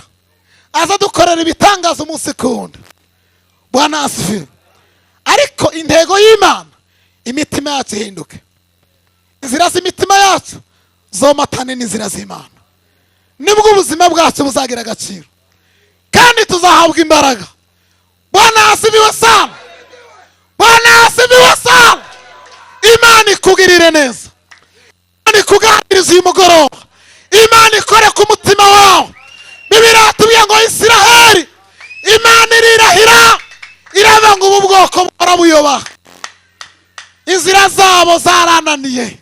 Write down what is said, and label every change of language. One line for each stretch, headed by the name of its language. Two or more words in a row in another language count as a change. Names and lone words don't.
Kinyarwanda: Aza dukorera ibitangaza umunsi kundi.
Swahili: Bwana asifiwe.
Kinyarwanda: Ariko intego y'Imana imitima yacu ihinduke. Inzira z'imitima yacu zomatane n'inzira z'Imana. Nibwo ubuzima bwacu buzagira agaciro. Kandi tuzahabwa imbaraga.
Swahili: Bwana asifiwe sana. Bwana asifiwe sana.
Kinyarwanda: Imana ikugirire neza. Imana ikuganiriza uyu mugoroba. Imana ikore ku mutima wawe. Bibiliya tubwiye ngo Isiraheli Imana irirahira iravuga ngo ubu bwoko barabuyoba. Inzira zabo zarananiye.